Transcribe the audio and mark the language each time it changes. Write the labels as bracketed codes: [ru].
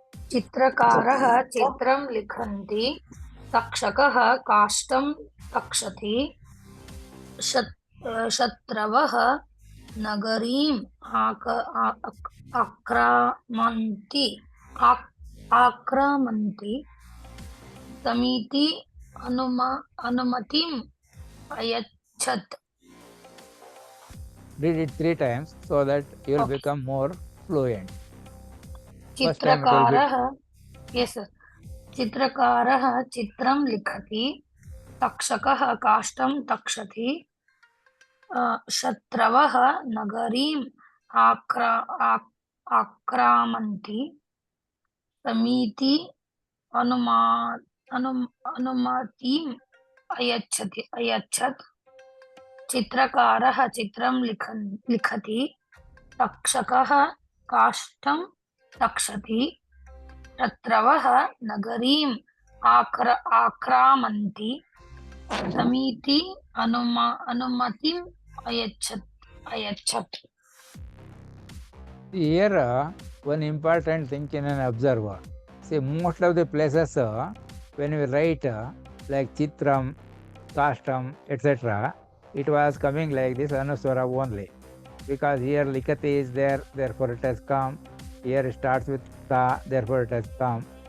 [sa] Chitrakarah chitram likhanti, takshakah kashtam takshati, shatravah nagarim akramanti, samiti anumatim ayachat. [en] Read it 3 times so that you will become more fluent. First time it will be. [sa] चित्रकारः [en] yes sir [sa] चित्रकारः चित्रं लिखति तक्षकः काष्ठं तक्षति शत्रवः नगरीम् आक्रामन्ति समिति अनुमतिम् अयच्छत् चित्रकारः चित्रं लिखति तक्षकः काष्ठं तक्षति शत्रवः नगरीम् आक्रामन्ति समिति अनुमतिम् अयच्छत्. [en] Here, one important thing in an observer. See, most of the places, when we write like Chitram, Kashtam, etc., it was coming like this Anuswara only. Because here Likati is there, therefore it has come. Here it starts with Ta, therefore it has come.